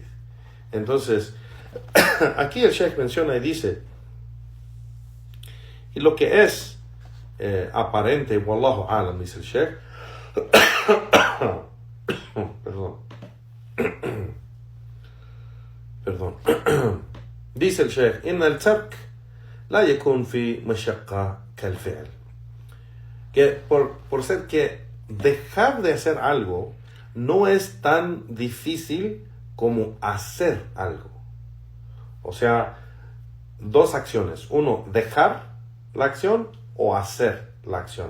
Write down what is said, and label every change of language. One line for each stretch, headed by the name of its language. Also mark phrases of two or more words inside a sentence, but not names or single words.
Spanish: Entonces, aquí el Sheikh menciona y dice, y lo que es aparente,
Arabic: والله أعلم,
Spanish: dice el Sheikh, perdón. Dice el Sheikh,
Arabic: إن الترك لا يكون في مشقة كالفعل.
Spanish: Que por ser que dejar de hacer algo no es tan difícil como hacer algo. O sea, dos acciones. Uno, dejar la acción o hacer la acción.